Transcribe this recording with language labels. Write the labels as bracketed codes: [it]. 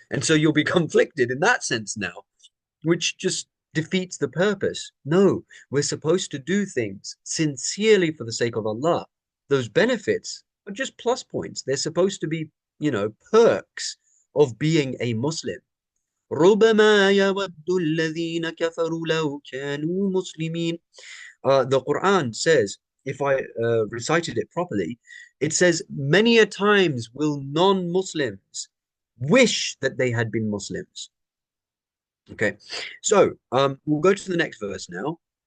[en] And so you'll be conflicted in that sense now, which just defeats the purpose. No, we're supposed to do things sincerely for the sake of Allah. Those benefits are just plus points. They're supposed to be, perks of being a Muslim. [ar] ربما يود الذين كفروا لو كانوا مسلمين. [en] The Quran says, if I recited it properly, it says, many a times will non-Muslims wish that they had been Muslims. Okay, so we'll go to the next verse now.